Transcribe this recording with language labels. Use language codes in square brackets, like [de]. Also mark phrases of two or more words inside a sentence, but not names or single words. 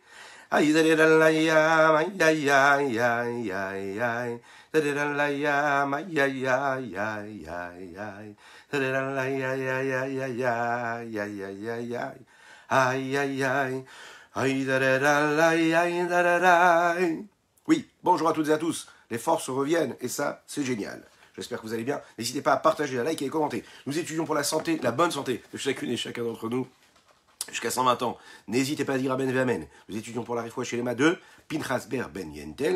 [fr] Ay, ay, ay, ay, ay, ay, ay, ay. Tereralaya, ay, ay, ay, ay, ay, ay. Tereralaya, ay, ay, ay, ay, ay, ay, ay, ay, ay. Ay, ay, ay. Ay, tereralaya, ay, tereraray. Oui, bonjour à toutes et à tous. Les forces reviennent et ça, c'est génial. J'espère que vous allez bien. N'hésitez pas à partager, à liker et commenter. Nous étudions pour la santé, la bonne santé de chacune et chacun d'entre nous. Jusqu'à 120 ans. N'hésitez pas à dire [he] Amen Amen. [fr] Nous étudions pour la Refoua chez les Ma 2, Pinchas Ber Ben Yentel.